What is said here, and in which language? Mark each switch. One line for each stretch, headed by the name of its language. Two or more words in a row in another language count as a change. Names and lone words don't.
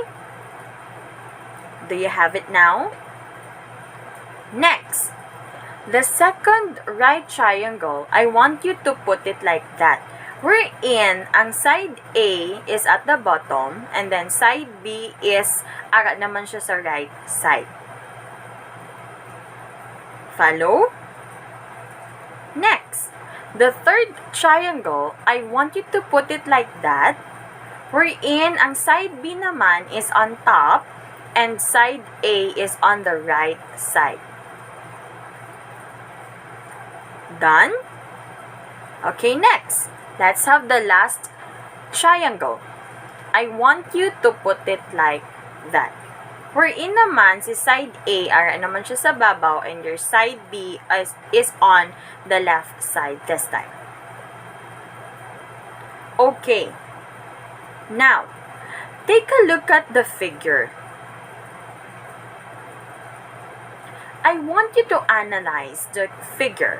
English: Do you have it now? Next, the second right triangle, I want you to put it like that. Wherein, ang side A is at the bottom, and then side B is
Hiligaynon: ara naman siya sa
English: right side. Follow? Next, the third triangle, I want you to put it like that. Wherein, ang side B naman is on top, and side A is on the right side. Done? Okay, next. Let's have the last triangle. I want you to put it like that.
Hiligaynon: Wherein naman, si side A, ara naman siya sa babaw,
English: and your side B is on the left side this time. Okay. Now, take a look at the figure. I want you to analyze the figure.